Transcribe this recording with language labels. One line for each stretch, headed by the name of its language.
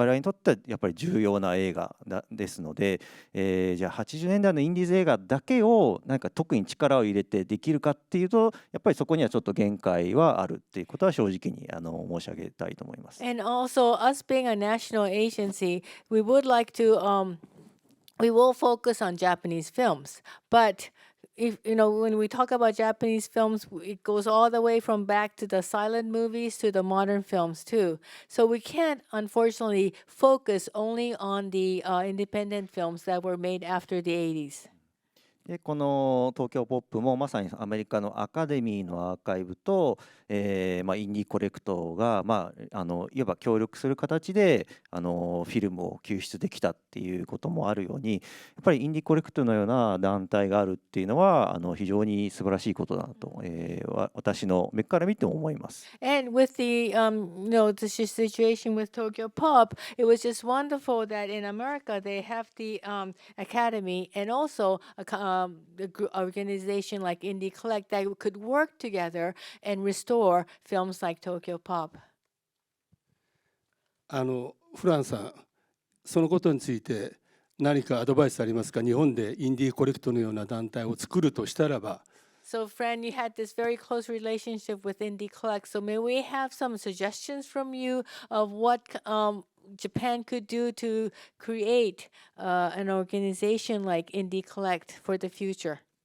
Japanese: ってはやっぱり重要な映画ですので、じゃあ80年代のインディーズ映画だけをなんか特に力を入れてできるかっていうと、やっぱりそこにはちょっと限界はあるっていうことは正直に申し上げたいと思います。
English: And also, us being a national agency, we would like to, we will focus on Japanese films. But if when we talk about Japanese films, it goes all the way from back to the silent movies to the modern films too. So we can't, unfortunately, focus only on the independent films that were made after the 80s.
Japanese: でこの東京ポップもまさにアメリカのアカデミーのアーカイブと、インディーコレクトが、いわば協力する形でフィルムを救出できたっていうこともあるように、やっぱりインディーコレクトのような団体があるっていうのは非常に素晴らしいことだなと、私の目から見ても思います。
English: And with the the situation with Tokyo Pop, it was just wonderful that in America they have the academy and also organization like Indie Collect that could work together and restore films like Tokyo Pop.
Japanese: フランさん、そのことについて何かアドバイスありますか？日本でインディーコレクトのような団体を作るとしたらば。
English: So, Fran, you had this very close relationship with Indie Collect. So, may we have some suggestions from you of what Japan could do to create an organization like Indie Collect for the future?